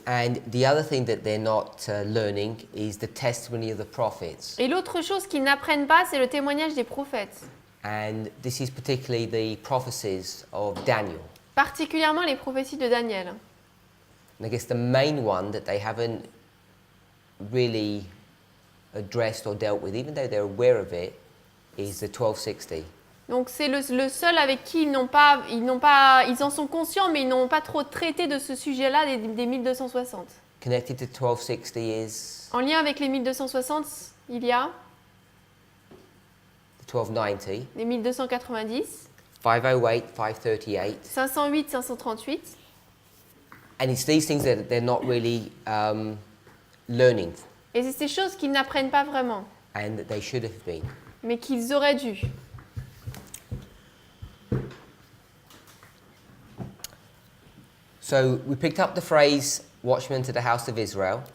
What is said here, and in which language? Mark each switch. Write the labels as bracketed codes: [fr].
[en] And the other thing that they're not learning is the testimony of the prophets. [fr] Et l'autre chose qu'ils n'apprennent pas, c'est le témoignage des prophètes, [en] And this is particularly the prophecies of Daniel. [fr] particulièrement les prophéties de Daniel. [en] And I guess the main one that they haven't really addressed or dealt with, even though they're aware of it, is the 1260. [fr] Donc c'est le seul avec qui ils en sont conscients, mais ils n'ont pas trop traité de ce sujet-là des 1260. [en] Connected to 1260 is [fr] En lien avec les 1260, il y a [en] the 1290, [fr] les 1290, [en] 508, 538, [fr] 508, 538. [en] and it's these things that they're not really learning, [fr] Et c'est ces choses qu'ils n'apprennent pas vraiment, [en] and that they should have been. [fr] mais qu'ils auraient dû. [en] So we picked up the phrase "watchman to the house of Israel,"